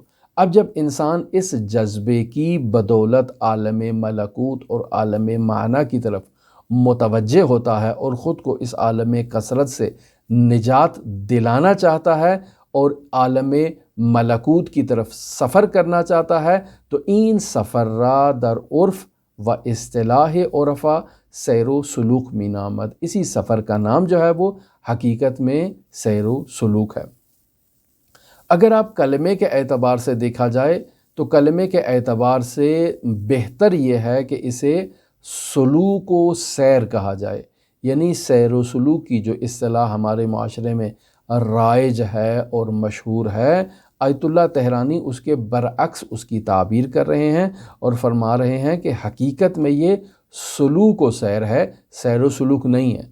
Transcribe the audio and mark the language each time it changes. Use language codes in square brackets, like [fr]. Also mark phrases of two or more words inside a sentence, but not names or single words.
[ur] اب جب انسان اس جذبے کی بدولت عالم ملکوت اور عالم معنی کی طرف متوجہ ہوتا ہے اور خود کو اس عالم کثرت سے نجات دلانا چاہتا ہے اور عالم ملکوت کی طرف سفر کرنا چاہتا ہے، تو [fa] این سفر را در عرف و اصطلاح عرفا سیر و سلوک می نامد، [ur] اسی سفر کا نام جو ہے وہ حقیقت میں سیر و سلوک ہے۔ اگر آپ کلمے کے اعتبار سے دیکھا جائے تو کلمے کے اعتبار سے بہتر یہ ہے کہ اسے سلوک و سیر کہا جائے، یعنی سیر و سلوک کی جو اصطلاح ہمارے معاشرے میں رائج ہے اور مشہور ہے، آیت اللہ تہرانی اس کے برعکس اس کی تعبیر کر رہے ہیں اور فرما رہے ہیں کہ حقیقت میں یہ سلوک و سیر ہے، سیر و سلوک نہیں ہے۔